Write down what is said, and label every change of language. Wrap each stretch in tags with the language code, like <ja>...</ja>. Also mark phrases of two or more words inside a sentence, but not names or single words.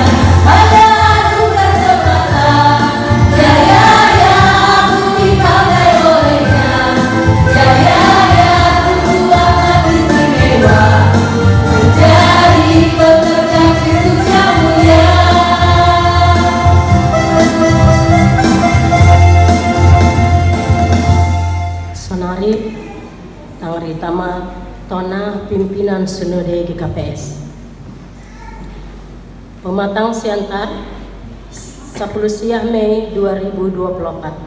<id>Hanya anugerah semata, ya aku dipakai olehnya, ya sungguh amat istimewa menjadi pekerja Kristus yang mulia. Sonarip Tangritama Tona Pimpinan Sinode GKPS. Pematang Siantar 10 Mei 2024.</id>